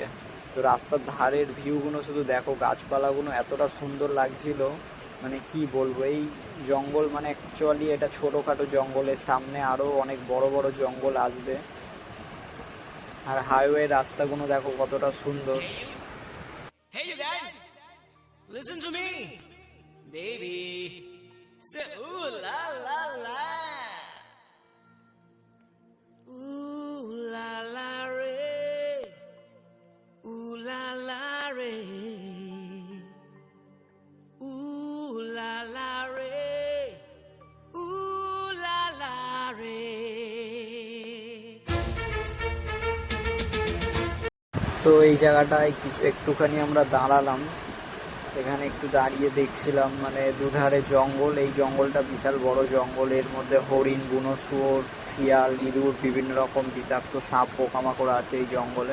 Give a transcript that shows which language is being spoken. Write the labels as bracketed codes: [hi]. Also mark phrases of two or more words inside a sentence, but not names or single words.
[bn] তো রাস্তার ধারের ভিউগুলো শুধু দেখো, গাছপালাগুলো এতটা সুন্দর লাগছিল, মানে কি বলবো। এই জঙ্গল মানে অ্যাকচুয়ালি এটা ছোটোখাটো জঙ্গলের সামনে আরও অনেক বড় বড় জঙ্গল আসবে। আর হাইওয়ে রাস্তাগুলো দেখো কতটা সুন্দর। [en] Hey you guys, listen to me, baby. Say ooh la la la, ooh la la re, ooh la la re, ooh la la re, ooh la la re. [bn] তো এই জায়গাটায় একটুখানি আমরা দাঁড়ালাম, এখানে একটু দাঁড়িয়ে দেখছিলাম, মানে দুধারে জঙ্গল, এই জঙ্গলটা বিশাল বড় জঙ্গল, এর মধ্যে হরিণ, বুনো শুয়োর, শিয়াল, ইঁদুর, বিভিন্ন রকম বিষাক্ত সাপ পোকামাকড় আছে এই জঙ্গলে।